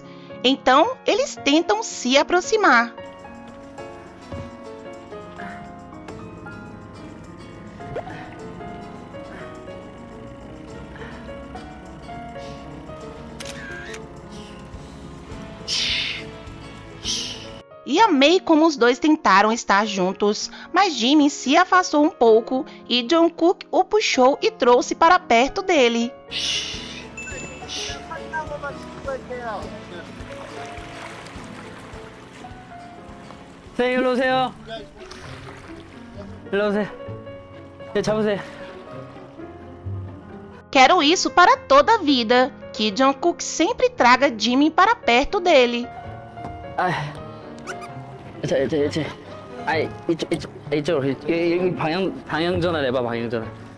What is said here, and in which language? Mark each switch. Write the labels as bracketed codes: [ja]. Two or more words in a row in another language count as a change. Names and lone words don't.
[pt] Então, eles tentam se aproximar. E amei como os dois tentaram estar juntos, mas Jimin se afastou um pouco e Jungkook o puxou e trouxe para perto dele. [ko] 네, 일로 오세요. 일로 오세요. 네, 잡으세요. [pt] Quero isso para toda a vida, que Jungkook sempre traga Jimin para perto dele. [ko] 이쪽으로. 여기 방향 전환 해봐, 방향 전환.